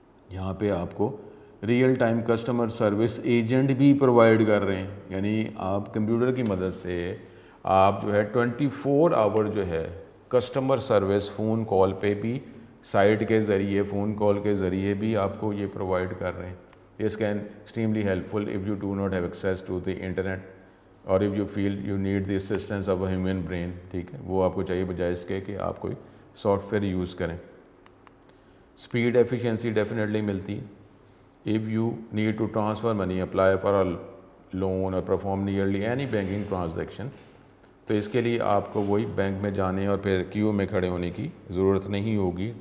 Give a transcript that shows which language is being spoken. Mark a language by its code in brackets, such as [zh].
[ur] یہاں پہ آپ کو real time customer service agent بھی پرووائڈ کر رہے ہیں، یعنی آپ کمپیوٹر کی مدد سے آپ جو ہے 24 آور جو ہے کسٹمر سروس فون کال پہ بھی، سائٹ کے ذریعے، فون کال کے ذریعے بھی آپ کو یہ پرووائڈ کر رہے ہیں. [en] This can extremely helpful if you do not have access to the internet or if you feel you need the assistance of a human brain. [ur] ٹھیک ہے، وہ آپ کو چاہیے بجائے اس کے کہ آپ کوئی سافٹ ویئر یوز کریں. اسپیڈ ایفیشینسی ڈیفینیٹلی ملتی. [en] if you need to transfer money, apply for a loan or perform nearly any banking transaction, [ur] تو اس کے لیے آپ کو وہی بینک میں جانے اور پھر کیو میں کھڑے ہونے کی ضرورت نہیں ہوگی.